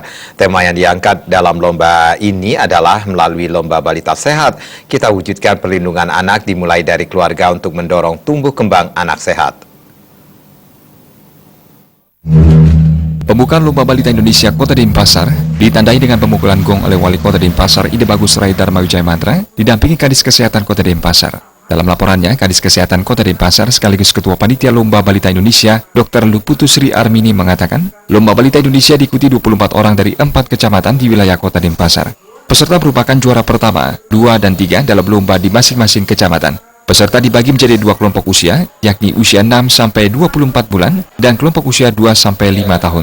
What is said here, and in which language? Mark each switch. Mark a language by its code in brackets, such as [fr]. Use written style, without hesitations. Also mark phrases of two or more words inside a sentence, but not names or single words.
[id] Tema yang diangkat dalam lomba ini adalah melalui Lomba Balita Sehat, kita wujudkan perlindungan anak dimulai dari keluarga untuk mendorong tumbuh kembang anak sehat. Pembukaan Lomba Balita Indonesia Kota Denpasar ditandai dengan pemukulan gong oleh Wali Kota Denpasar Ide Bagus Rai Dharma Wijaya Mantra, didampingi Kadis Kesehatan Kota Denpasar. Dalam laporannya, Kadis Kesehatan Kota Denpasar sekaligus Ketua Panitia Lomba Balita Indonesia, Dr. Luputu Sri Armini mengatakan, Lomba Balita Indonesia diikuti 24 orang dari 4 kecamatan di wilayah Kota Denpasar. Peserta merupakan juara pertama, 2, dan 3 dalam lomba di masing-masing kecamatan. Peserta dibagi menjadi 2 kelompok usia, yakni usia 6 sampai 24 bulan dan kelompok usia 2 sampai 5 tahun.